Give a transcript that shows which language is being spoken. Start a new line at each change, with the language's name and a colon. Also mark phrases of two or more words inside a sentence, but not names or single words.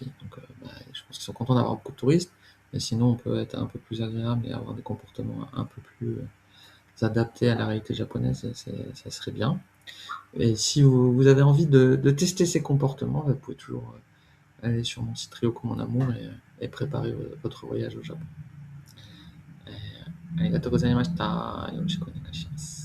French: Donc, je pense qu'ils sont contents d'avoir beaucoup de touristes, mais sinon, on peut être un peu plus agréable et avoir des comportements un peu plus adaptés à la réalité japonaise, ça serait bien. Et si vous avez envie de tester ces comportements, vous pouvez toujours aller sur mon site Ryoko Mon Amour et préparer votre voyage au Japon.
Japanese: ありがとうございました。よろしくお願いします。